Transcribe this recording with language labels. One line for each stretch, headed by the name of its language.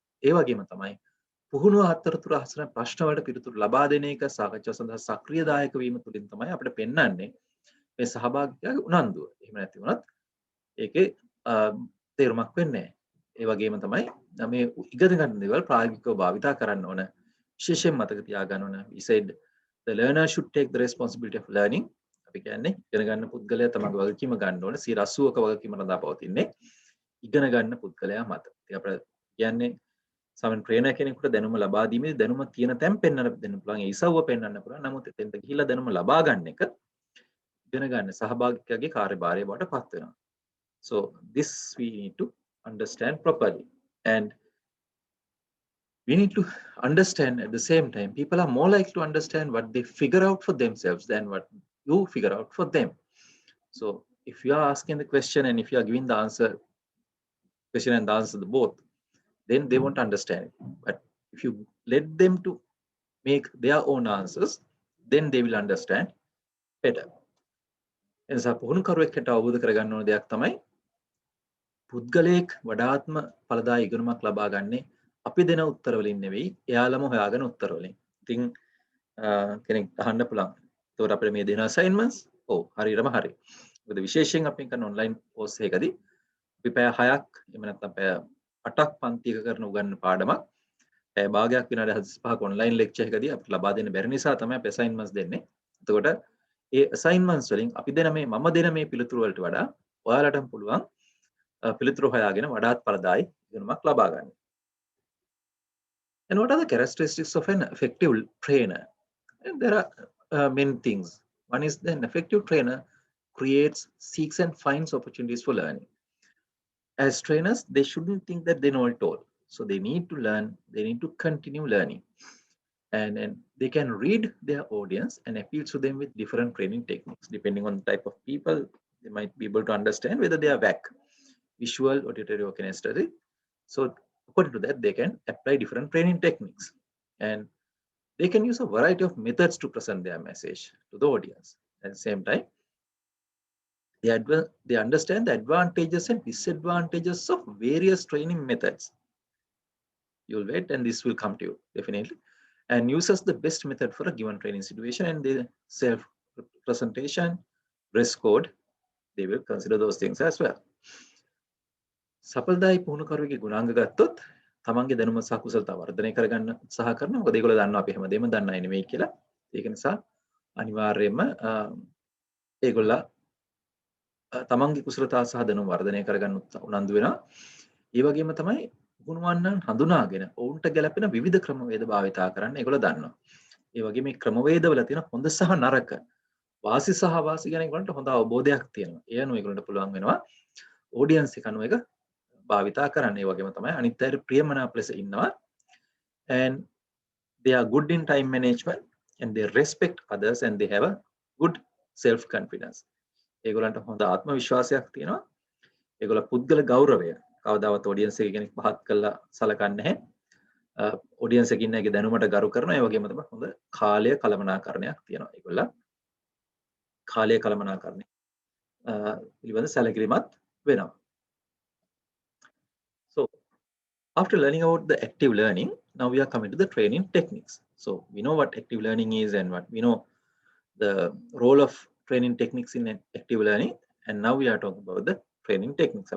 Sinhala: ඒ වගේම තමයි පුහුණුව අතරතුර අහසන ප්‍රශ්න වලට පිළිතුරු ලබා දෙන එක සාකච්ඡාව සඳහා සක්‍රියදායක වීම තුළින් තමයි අපිට පෙන්වන්නේ මේ සහභාගිකයාගේ උනන්දුව. එහෙම නැති වුණත් ඒකේ තේරුමක් වෙන්නේ නැහැ. ඒ වගේම තමයි මේ ඉගෙන ගන්න දේවල් ප්‍රායෝගිකව භාවිතා කරන්න ඕන. විශේෂයෙන් මතක තියාගන්න ඕන.
English: We said the learner should take the responsibility of learning.
Sinhala: අපි කියන්නේ ඉගෙන ගන්න පුද්ගලයා තමගේ වගකීම ගන්න ඕන. 80%ක වගකීම රඳා පවතින්නේ ඉගෙන ගන්න පුද්ගලයා මත. ඉතින් අපිට කියන්නේ සමන් ට්‍රේනර් කෙනෙකුට දැනුම ලබා දීමේදී දැනුම තියෙන තැන් පෙන්වන්න දෙන්න පුළුවන්. ඒ ඉසව්ව පෙන්වන්න පුළුවන්. නමුත් එතෙන්ට ගිහිල්ලා දැනුම ලබා ගන්න එක ඉගෙන ගන්න සහභාගිකයාගේ කාර්යභාරය බවට පත් වෙනවා.
English: So this we need to understand properly, and we need to understand at the same time people are more likely to understand what they figure out for themselves than what you figure out for them. So if you are asking the question and if you are giving the question and the answer the both, then they won't understand it. But if you let them to make their own answers, then they will understand better.
Sinhala: එනිසා පුහුණුකරුවෙක්ට අවබෝධ කරගන්න ඕන දෙයක් තමයි පුද්ගලයෙක් වඩාත්ම ඵලදායී ඉගෙනුමක් ලබා ගන්නේ අපි දෙන උත්තර වලින් නෙවෙයි එයාලම හොයාගෙන උත්තර වලින්. ඉතින් කෙනෙක් අහන්න පුළුවන්. ඒතකොට අපිට මේ දෙන assignments ඔව් හරියටම හරි. මොකද විශේෂයෙන් අපි කරන online course එකකදී අපි පැය 6ක් එහෙම නැත්නම් පැය 8ක් පන්තියක කරන උගන්වන පාඩමක් පැය භාගයක් විනාඩි 45ක online lecture එකදී අපිට ලබා දෙන්න බැරි නිසා තමයි අපි assignments දෙන්නේ. එතකොට ඒ assignments වලින් අපි දෙන මේ මම දෙන මේ පිළිතුරු වලට වඩා ඔයාලටම පුළුවන් පිළිතුරු හොයාගෙන වඩාත් පළදායි ඉගෙනුමක් ලබා ගන්න.
English: And what are the characteristics of an effective trainer? And there are many things. One is that an effective trainer creates, seeks and finds opportunities for learning. As trainers, they shouldn't think that they know it all. So they need to learn, they need to continue learning. And they can read their audience and appeal to them with different training techniques. Depending on the type of people, they might be able to understand whether they are VAC, visual, auditory or kinesthetic. So according to that, they can apply different training techniques. And they can use a variety of methods to present their message to the audience. At the same time, they understand the advantages and disadvantages of various training methods. You'll wait and this will come to you, definitely. And uses the best method for a given training situation and the self-presentation, dress code, they will consider those things as well.
Sinhala: සඵලදායි පුහුණුකරුවෙකුගේ ගුණාංග ගත්තොත් තමන්ගේ දැනුම සහ කුසලතා වර්ධනය කරගන්න උත්සාහ කරනවා. මොකද ඒගොල්ලෝ දන්නවා අපි හැමදේම දන්න අය නෙවෙයි කියලා. ඒක නිසා අනිවාර්යයෙන්ම ඒගොල්ලෝ තමන්ගේ කුසලතා සහ දැනුම වර්ධනය කරගන්න උනන්දු වෙනවා. ඒ වගේම තමයි ගුණවන්නන් හඳුනාගෙන ඔවුන්ට ගැලපෙන විවිධ ක්‍රමවේද භාවිතා කරන්න ඒගොල්ලෝ දන්නවා. ඒ වගේම මේ ක්‍රමවේදවල තියෙන හොඳ සහ නරක, වාසි සහ අවාසි ගැන ඒගොල්ලන්ට හොඳ අවබෝධයක් තියෙනවා. ඒ අනුව ඒගොල්ලන්ට පුළුවන් වෙනවා ඔඩියන්ස් එක අනුව ඒක භාවිතා කරන්න. ඒ වගේම තමයි අනිත් අයට ප්‍රියමනාප ලෙස ඉන්නවා.
English: And they are good in time management and they respect others and they have a good self confidence.
Sinhala: ඒගොල්ලන්ට හොඳ ආත්ම විශ්වාසයක් තියෙනවා. ඒගොල්ලෝ පුද්ගල ගෞරවය කවදාවත් ඔඩියන්ස් එක කෙනෙක් පහත් කළා සලකන්නේ නැහැ. ඔඩියන්ස් එකේ ඉන්න අයගේ දැනුමට ගරු කරනවා. ඒ වගේම තමයි හොඳ කාලය කළමනාකරණයක් තියෙනවා. ඒගොල්ලෝ කාලය කළමනාකරණය පිළිබඳ සැලකිලිමත් වෙනවා.
English: So after learning about the active learning, now we are coming to the training techniques. So we know what active learning is and what we know the role of training techniques in active learning, and now we are talking about the training techniques.